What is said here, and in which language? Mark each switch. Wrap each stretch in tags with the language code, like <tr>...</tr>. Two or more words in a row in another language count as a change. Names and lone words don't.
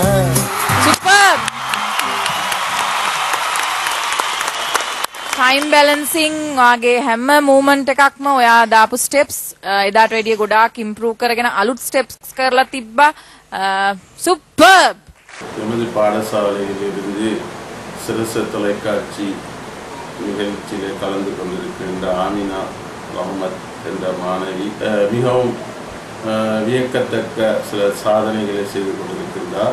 <si>Superb!</si> <en>Time balancing</en> <si>වාගේ හැම movement එකක්ම ඔයා දාපු steps එදාට වැඩිය ගොඩාක් improve කරගෙන අලුත් steps කරලා තිබ්බා. Superb!</si> <ta>எமது பாடசாலையிலிருந்து சிரச தொலைக்காட்சி நிகழ்ச்சியிலே கலந்து கொண்டிருக்கின்ற ஆமினா ரஹ்மத் என்ற மாணவி மிகவும் வியக்கத்தக்க சில சாதனைகளை செய்து கொண்டிருக்கின்றார்.</ta>